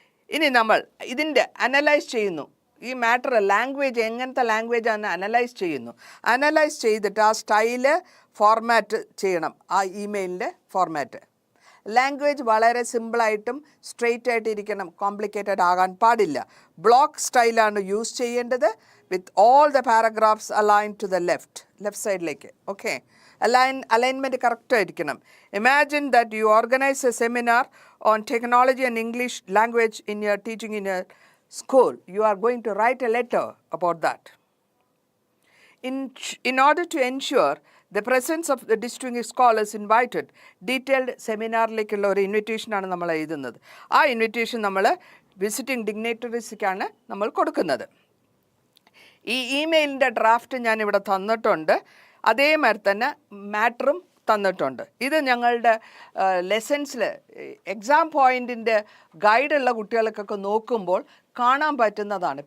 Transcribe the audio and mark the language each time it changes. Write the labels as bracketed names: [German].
[Malayalam] ഇനി നമ്മൾ ഇതിൻ്റെ അനലൈസ് ചെയ്യുന്നു. ഈ മാറ്റർ ലാംഗ്വേജ് എങ്ങനത്തെ ലാംഗ്വേജാണ് അനലൈസ് ചെയ്യുന്നു. അനലൈസ് ചെയ്തിട്ട് ആ സ്റ്റൈല് ഫോർമാറ്റ് ചെയ്യണം. ആ ഇമെയിലിൻ്റെ ഫോർമാറ്റ് ലാംഗ്വേജ് വളരെ സിമ്പിളായിട്ടും സ്ട്രെയിറ്റ് ആയിട്ട് ഇരിക്കണം, കോംപ്ലിക്കേറ്റഡ് ആകാൻ പാടില്ല. ബ്ലോക്ക് സ്റ്റൈലാണ് യൂസ് ചെയ്യേണ്ടത്. [English] with all the paragraphs aligned to the left side. Okay. Alignment correct [Malayalam] ആയിരിക്കണം. [English] Imagine that you organize a seminar on technology and English language in your teaching in your school. You are going to write a letter about that. In order to ensure the presence of the distinguished scholars invited, detailed [Malayalam] സെമിനാറിലേക്കുള്ള ഒരു ഇൻവിറ്റേഷനാണ് നമ്മൾ എഴുതുന്നത്. ആ invitation നമ്മൾ visiting ഡിഗ്നേറ്ററീസിക്കാണ് നമ്മൾ കൊടുക്കുന്നത്. ഈ ഇമെയിലിൻ്റെ draft ഞാനിവിടെ തന്നിട്ടുണ്ട്. അതേമാതിരി തന്നെ മാറ്ററും തന്നിട്ടുണ്ട്. ഇത് ഞങ്ങളുടെ ലെസൺസിൽ എക്സാം പോയിൻറ്റിൻ്റെ ഗൈഡുള്ള കുട്ടികൾക്കൊക്കെ നോക്കുമ്പോൾ കാണാൻ പറ്റുന്നതാണ്.